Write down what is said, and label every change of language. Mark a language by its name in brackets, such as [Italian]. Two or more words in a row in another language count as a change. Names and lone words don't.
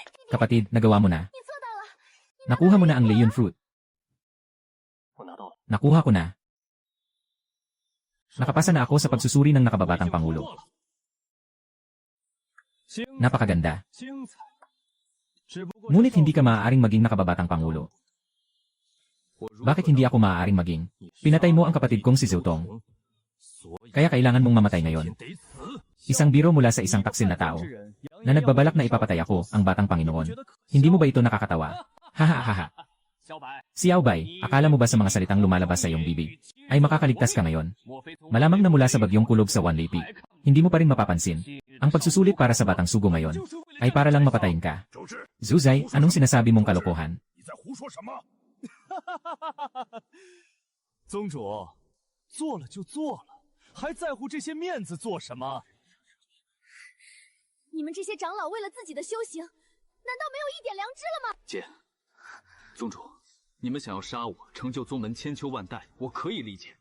[Filipino] Kapatid, nagawa mo na. [Chinese] 你做到了， [Filipino] Nakuha mo na ang Leon Fruit. [Chinese] 我拿到了。 [Filipino] Nakuha ko na. Nakapasa na ako sa pagsusuri ng nakababatang Pangulo. [Chinese] 精 [Filipino] Napakaganda. [Chinese] 精彩。只不过 [Filipino] Ngunit hindi ka maaaring maging nakababatang Pangulo. Bakit hindi ako maaaring maging? Pinatay mo ang kapatid kong si Zutong. Kaya kailangan mong mamatay ngayon. Isang biro mula sa isang taksil na tao na nagbabalak na ipapatay ako, ang batang Panginoon. Hindi mo ba ito nakakatawa? Hahaha. Xiao Bai, akala mo ba sa mga salitang lumalabas sa iyong bibig ay makakaligtas ka ngayon? Malamang na mula sa bagyong kulog sa Wanlei Peak, hindi mo pa rin mapapansin. Ang pagsusulit para sa batang sugo ngayon ay para lang mapatayin ka. Zuzai, anong sinasabi mong kalokohan? [Chinese] 你在胡说什么？宗主，做了就做了，还在乎这些面子做什么？你们这些长老为了自己的修行，难道没有一点良知了吗？姐，宗主，你们想要杀我，成就宗门千秋万代，我可以理解。